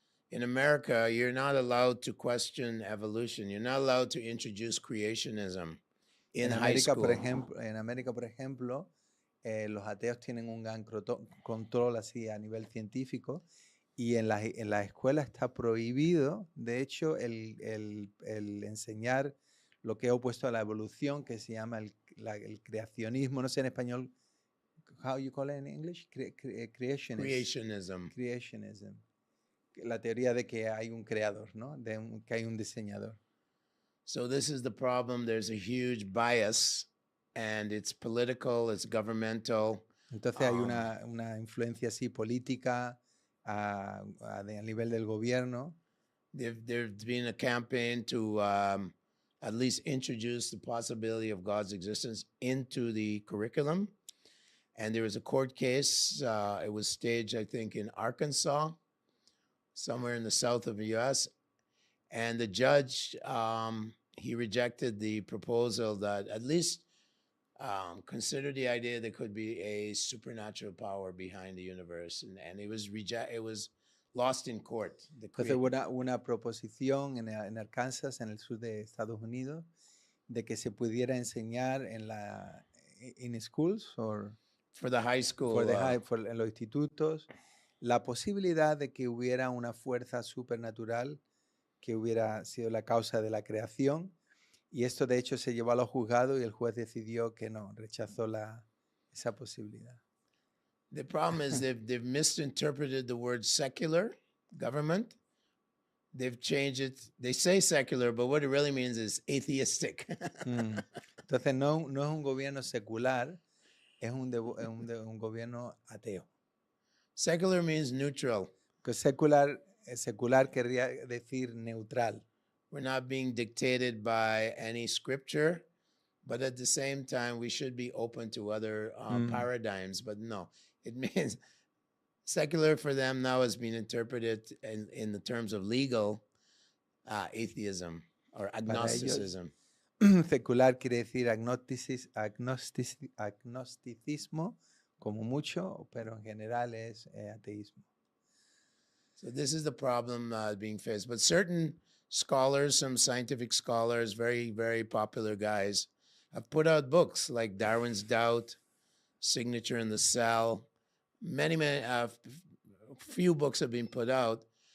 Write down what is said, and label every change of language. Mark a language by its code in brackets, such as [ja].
[en] In America, you're not allowed to question evolution. You're not allowed to introduce creationism in high school. [es] En América, por ejemplo, los ateos tienen un gran control así a nivel científico y en la escuela está prohibido, de hecho, el enseñar lo que he opuesto a la evolución, que se llama el creacionismo, no sé en español, [en] how you call it in English? Creationism. Creationism. [es] La teoría de que hay un creador, ¿no? Que hay un diseñador. [en] So this is the problem. There's a huge bias, and it's political, it's governmental. [es] Entonces hay una influencia así política a nivel del gobierno. [en] There's been a campaign to at least introduce the possibility of God's existence into the curriculum. And there was a court case. It was staged, I think, in Arkansas, somewhere in the south of the U.S. And the judge, he rejected the proposal that at least consider the idea there could be a supernatural power behind the universe. And it was lost in court. [es] Entonces hubo una proposición en Arkansas, en el sur de Estados Unidos, de que se pudiera enseñar [en] in schools or for the high school, [es] en los institutos, la posibilidad de que hubiera una fuerza supernatural que hubiera sido la causa de la creación, y esto de hecho se llevó a los juzgados y el juez decidió que no, rechazó esa posibilidad. [en] The problem is they've misinterpreted the word secular government. They've changed it. They say secular, but what it really means is atheistic. [es] Entonces no es un gobierno secular, es un gobierno ateo. [en] Secular means neutral. [es] Que secular querría decir neutral. [en] We're not being dictated by any scripture, but at the same time, we should be open to other paradigms. But no, it means secular for them now has been interpreted in the terms of legal atheism or agnosticism. [es] Secular quiere decir agnosticismo, como mucho, pero en general es ateísmo. [en] So this is the problem being faced. But certain scholars, some scientific scholars, very, very popular guys, have put out books like Darwin's Doubt, Signature in the Cell. Many, few books have been put out.